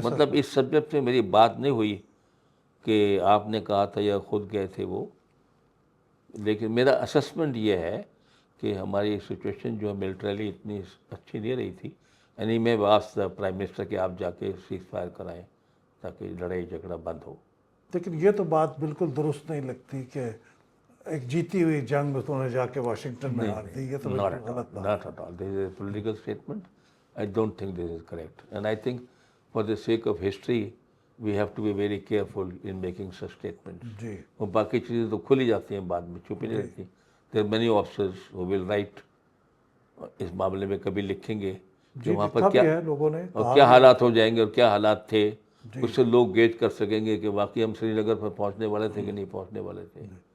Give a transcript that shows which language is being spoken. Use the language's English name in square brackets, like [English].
[Urdu] مطلب اس سبجیکٹ پہ میری بات نہیں ہوئی کہ آپ نے کہا تھا یا خود گئے تھے وہ، لیکن میرا اسسمنٹ یہ ہے کہ ہماری سچویشن جو ہے ملٹریلی اتنی اچھی نہیں رہی تھی. یعنی میں واسطہ پرائم منسٹر کہ آپ جا کے سیز فائر کرائیں تاکہ لڑائی جھگڑا بند ہو. لیکن یہ تو بات بالکل درست نہیں لگتی کہ ایک جیتی ہوئی جنگ انہوں نے جا کے واشنگٹن میں ہار دی. یہ تو بالکل غلط بات. [English] Not at all. This is a political statement. I don't think this is correct. And I think for the sake of history, we have to be very careful in making such statements. [Urdu] جی اور باقی چیزیں تو کھلی جاتی ہیں بعد میں، چھپی نہیں رہتی. [English] There are many officers who will write [Urdu] اس معاملے میں کبھی لکھیں گے کہ وہاں پر کیا ہے لوگوں نے اور کیا حالات ہو جائیں گے اور کیا حالات تھے. اس سے لوگ گیج کر سکیں گے کہ واقعی ہم سری نگر پر پہنچنے والے تھے کہ نہیں پہنچنے والے تھے.